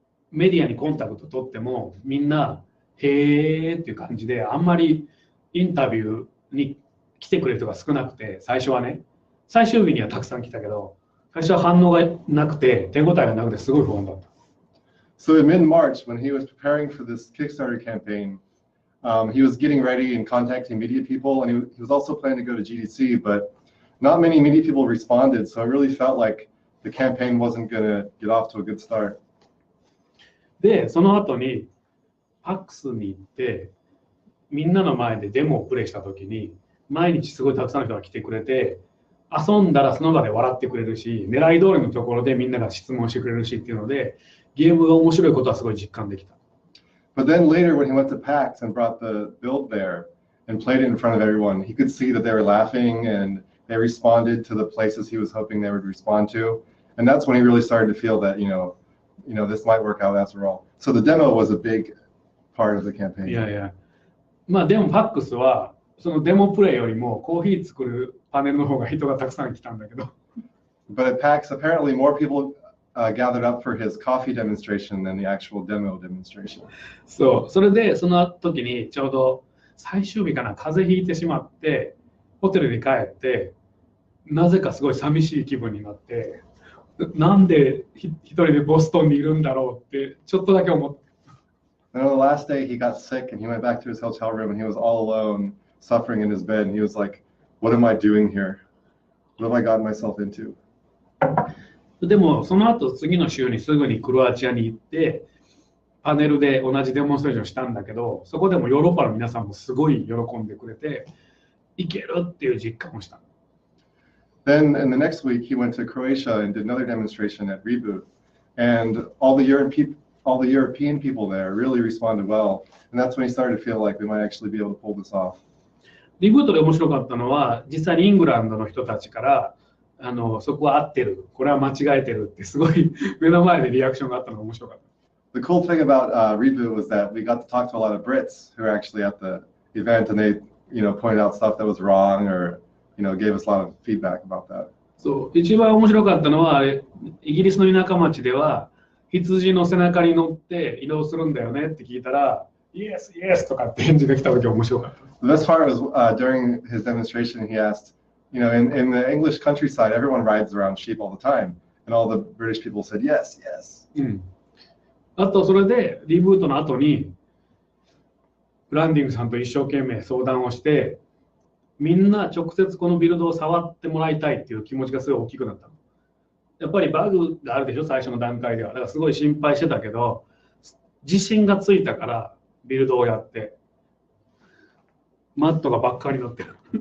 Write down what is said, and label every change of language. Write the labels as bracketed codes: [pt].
[ja] メディアにコンタクト取ってもみんなへーっていう感じであんまりインタビューに来てくれる人が少なくて最初はね。最終日にはたくさん来たけど最初は反応がなくて手応えがなくてすごい不安だった。 [en] So in mid-March, when he was preparing for this Kickstarter campaign, he was getting ready and contacting media people, and he was also planning to go to GDC, but not many media people responded, so it really felt like the campaign wasn't going to get off to a good start. [ja] で、その後にPAX に行って、みんなの前でデモをプレイした時に、毎日すごいたくさんの人が来てくれて、遊んだらその場で笑ってくれるし、狙い通りのところでみんなが質問してくれるしっていうので、ゲームが面白いことはすごい実感できた。 [en] But then later when he went to PAX and brought the build there and played it in front of everyone, he could see that they were laughing and they responded to the places he was hoping they would respond to. And that's when he really started to feel that, this might work out after all. So the demo was a big part of the campaign. [ja] いやいや。まあでも PAX はそのデモプレイよりもコーヒー作るパネルの方が人がたくさん来たんだけど。 [en] But at PAX, apparently more people gathered up for his coffee demonstration than the actual demo demonstration. [ja] そう、それでその時にちょうど最終日かな、風邪ひいてしまってホテルに帰ってなぜかすごい寂しい気分になって、なんで一人でボストンにいるんだろうってちょっとだけ思って。 [en] And on the last day he got sick and he went back to his hotel room and he was all alone, suffering in his bed. And he was like, "What am I doing here? What have I gotten myself into?" [ja] でもその後次の週にすぐにクロアチアに行ってパネルで同じデモンストレーションしたんだけど、そこでもヨーロッパの皆さんもすごい喜んでくれて、いけるっていう実感をした。 [en] Then in the next week, he went to Croatia and did another demonstration at Reboot. And all the European people there really responded well. And that's when he started to feel like we might actually be able to pull this off. [ja] リブートで面白かったのは、実際にイングランドの人たちから、そこは合ってる、これは間違えてるってすごい目の前でリアクションがあったのが面白かった。 [en] The cool thing about Reboot was that we got to talk to a lot of Brits who were actually at the event, and they, pointed out stuff that was wrong or, gave us a lot of feedback about that. [ja] そう、一番面白かったのは、イギリスの田舎町では、羊の背中に乗って移動するんだよねって聞いたら、 [en] Yes, yes [ja] とかって返事が来た時面白かった。 [en] The best part was during his demonstration, he asked, in the English countryside, everyone rides around sheep all the time. And all the British people said, yes, yes. [ja] あと、それでリブートの後に、ブランディングさんと一生懸命相談をして、みんな直接このビルドを触ってもらいたいっていう気持ちがすごい大きくなったの。やっぱりバグがあるでしょ、最初の段階では。だからすごい心配してたけど、自信がついたからビルドをやって、マットがばっかり乗ってる。